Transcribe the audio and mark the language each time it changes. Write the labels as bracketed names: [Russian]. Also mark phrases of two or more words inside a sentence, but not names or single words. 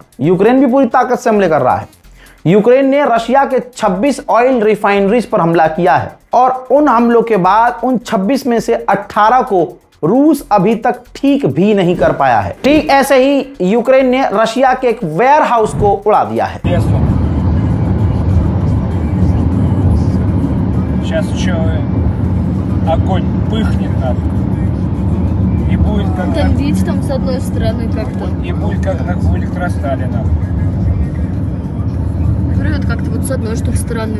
[Hindi] यूक्रेन भी पूरी ताकत से हमले कर रहा है। यूक्रेन ने रशिया के 26 ऑयल रिफाइनरीज पर हमला किया है, और उन हमलों के बाद उन 26 में से 18 को रूस अभी तक ठीक भी नहीं कर पाया है। ठीक ऐसे ही यूक्रेन ने रशिया के एक वेयर हाउस को उड़ा दिया है। [Russian] Сейчас еще огонь пыхнет там. И будет как Там видишь, там с одной стороны как-то. и будет как у электросталина. Говорю, как-то вот с одной что ли стороны.